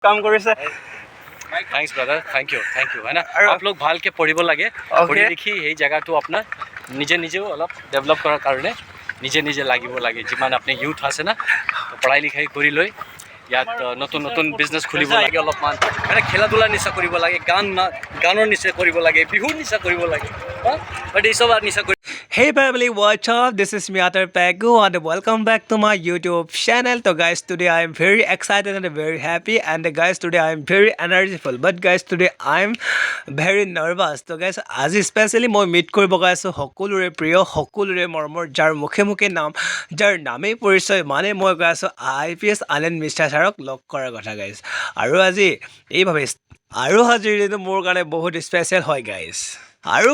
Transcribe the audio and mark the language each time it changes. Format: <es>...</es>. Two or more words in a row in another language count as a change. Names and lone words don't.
<as>काम কৰিছে</as> <en>thanks brother thank you</en> <hi>है ना आप लोग</hi> <as>ভালকে পঢ়িব লাগে পঢ়ি লিখি এই জায়গাটো আপনার নিজে নিজেও অলপ ডেভেলপ কৰাৰ কাৰণে নিজে নিজে লাগিব লাগে যিমান আপনি ইউথ আছে না পঢ়াই লিখাই কৰি লৈ ইয়াত নতুন নতুন বিজনেছ খুলিব লাগে অলপমান মানে খেলা ধূলাৰ নিচা কৰিব লাগে গানৰ নিচা কৰিব লাগে বিহুৰ নিচা কৰিব লাগে বাট এই সব নিচা</as> <en>Hey family, what's up? This is me Ater pegu and welcome back to my YouTube channel. So guys, today I am very excited and very happy, and guys today I am very energyful. But guys today I am very nervous. So guys,</en> <as>আজি especially মই মিট কৰিব গৈ আছো সকলোৰে প্ৰিয় সকলোৰে মৰমৰ যাৰ মুখে মুখে নাম যাৰ নামেই পৰিচয় মানে মই গৈ আছো IPS আনন্দ মিশ্ৰা ছাৰক লগ কৰাৰ কথা গাইজ আৰু আজি এইভাৱে আৰু হাজিৰটো মোৰ কাৰণে বহুত স্পেচিয়েল হয় গাইজ আৰু</as>